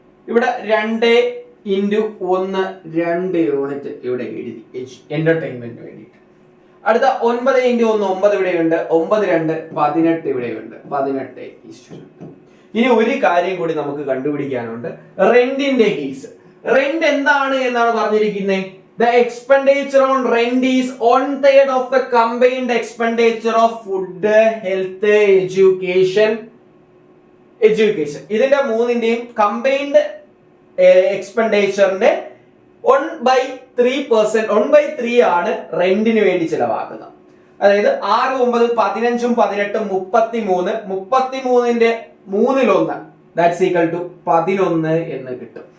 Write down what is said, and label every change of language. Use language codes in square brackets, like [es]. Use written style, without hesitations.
[ml] ഇവിടെ 2 × 1 2 യൂണിറ്റ് ഇവിടെ എഴുതി എന്റർടൈൻമെന്റ് വേണ്ടിയിട്ട്. അടുത്ത 9 × 1 9 ഇവിടെയുണ്ട്. 9 2 18 ഇവിടെയുണ്ട്. 18:2. ഇനി ഒരു കാര്യം കൂടി നമുക്ക് കണ്ടുപിടിക്കാനുണ്ട്. റെന്റിന്റെ കേസ്. റെന്റ് എന്താണ് എന്നാണ് പറഞ്ഞിരിക്കുന്നത്? [en] The expenditure on rent is 1/3 of the combined expenditure of food, health, education [ml] education. ഇതിന്റെ മൂന്നിന്റെയും കമ്പൈൻഡ് എക്സ്പെൻഡിച്ചറിന്റെ 1/3%, 1/3 ആണ് റെന്റിന് വേണ്ടി ചെലവാക്കുന്നത്. അതായത് 6, 9, 15, 18, 33, 33ന്റെ 1/3 [en] that's equal to [ml] 11 എന്ന് കിട്ടും.